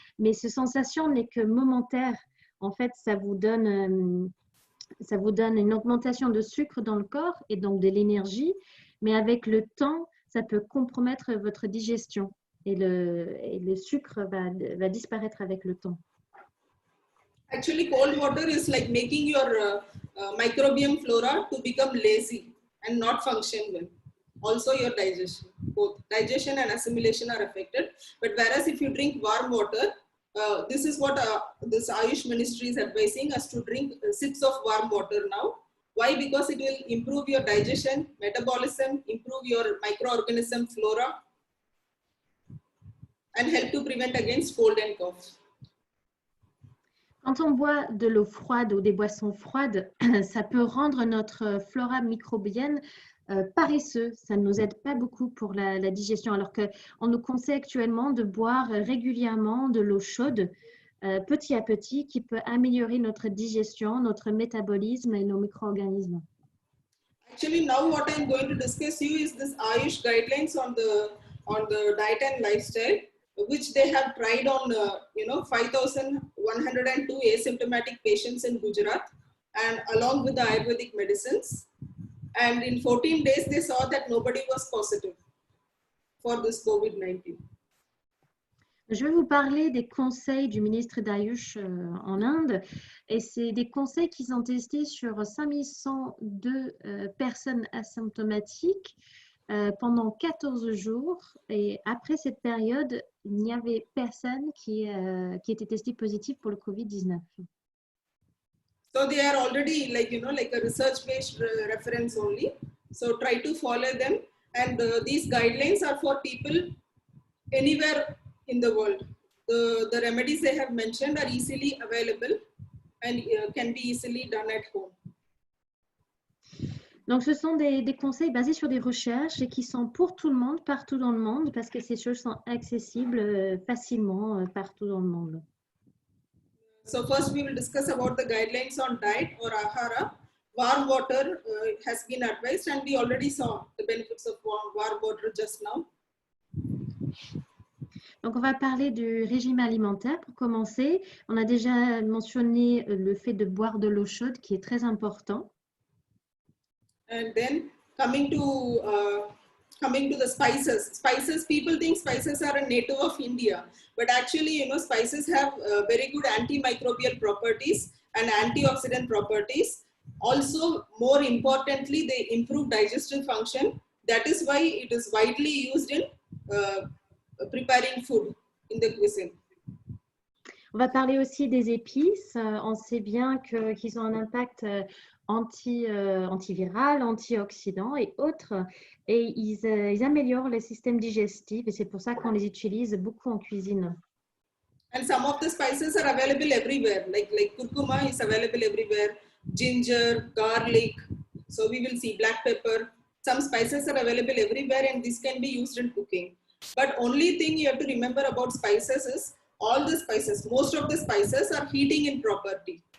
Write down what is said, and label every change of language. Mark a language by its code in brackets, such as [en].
[fr] Mais cette sensation n'est que momentaire. En fait, ça vous donne une augmentation de sucre dans le corps et donc de l'énergie. Mais avec le temps, ça peut compromettre votre digestion. Et le sucre va disparaître avec le temps. [en] Actually, cold water is like making your microbiome flora to become lazy and not function well. Also your digestion, both digestion and assimilation are affected. But whereas if you drink warm water, this is what this Ayush ministry is advising us to drink sips of warm water now. Why? Because it will improve your digestion, metabolism, improve your microorganism flora, and help to prevent against cold and cough. [fr] Quand on boit de l'eau froide ou des boissons froides, ça peut rendre notre flora microbienne paresseux. Ça ne nous aide pas beaucoup pour la digestion, alors qu'on nous conseille actuellement de boire régulièrement de l'eau chaude, petit à petit, qui peut améliorer notre digestion, notre métabolisme et nos micro-organismes. [en] Actually, now what I'm going to discuss you is this Ayush guidelines on the diet and lifestyle, which they have tried on 5,102 asymptomatic patients in Gujarat, and along with the Ayurvedic medicines. And in 14 days, they saw that nobody was positive for this COVID-19. [fr] Je vais vous parler des conseils du ministre d'Ayush en Inde. Et c'est des conseils qu'ils ont testés sur 5102 personnes asymptomatiques pendant 14 jours. Et après cette période, il n'y avait personne qui était testé positif pour le COVID-19. [en] So they are already like a research-based reference only. So try to follow them. And these guidelines are for people anywhere in the world. The remedies they have mentioned are easily available and can be easily done at home. [fr] Donc, ce sont des conseils basés sur des recherches et qui sont pour tout le monde, partout dans le monde, parce que ces choses sont accessibles facilement partout dans le monde. [en] So first we will discuss about the guidelines on diet or ahara. Warm water has been advised, and we already saw the benefits of warm water just now. [fr] Donc, on va parler du régime alimentaire pour commencer. On a déjà mentionné le fait de boire de l'eau chaude qui est très important. [en] And then coming to the spices. Spices, people think spices are a native of India, but actually, spices have very good antimicrobial properties and antioxidant properties. Also, more importantly, they improve digestive function. That is why it is widely used in preparing food in the cuisine. [fr] On va parler aussi des épices. On sait bien qu'ils ont un impact antiviral, antioxydant et autres. Et ils améliorent le système digestif et c'est pour ça qu'on les utilise beaucoup en cuisine. [en] And some of the spices are available everywhere. Like curcuma is available everywhere. Ginger, garlic. So we will see black pepper. Some spices are available everywhere and this can be used in cooking. But only thing you have to remember about spices is all the spices, most of the spices are heating in property.